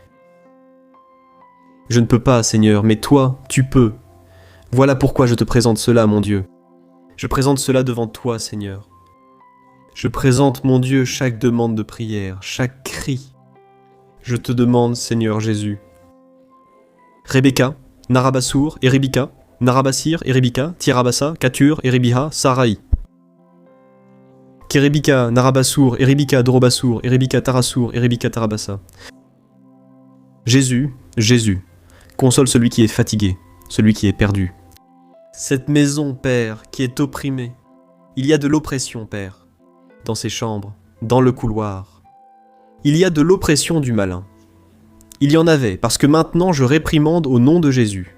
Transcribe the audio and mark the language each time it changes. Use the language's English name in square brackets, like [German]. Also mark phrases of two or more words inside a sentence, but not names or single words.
[French] Je ne peux pas, Seigneur, mais toi, tu peux. Voilà pourquoi je te présente cela, mon Dieu. Je présente cela devant toi, Seigneur. Je présente, mon Dieu, chaque demande de prière, chaque cri. Je te demande, Seigneur Jésus. Rebecca, Narabassour, Eribika, Narabasir, Eribika, Tirabassa, Katur, Eribiha, Sarai. Kerebika, Narabassour, Eribika, Dorobassour, Eribika, Tarassour, Eribika, Tarabassa. Jésus, Jésus, console celui qui est fatigué, celui qui est perdu. Cette maison, Père, qui est opprimée, il y a de l'oppression, Père, dans ces chambres, dans le couloir. Il y a de l'oppression du malin. Il y en avait, parce que maintenant je réprimande au nom de Jésus.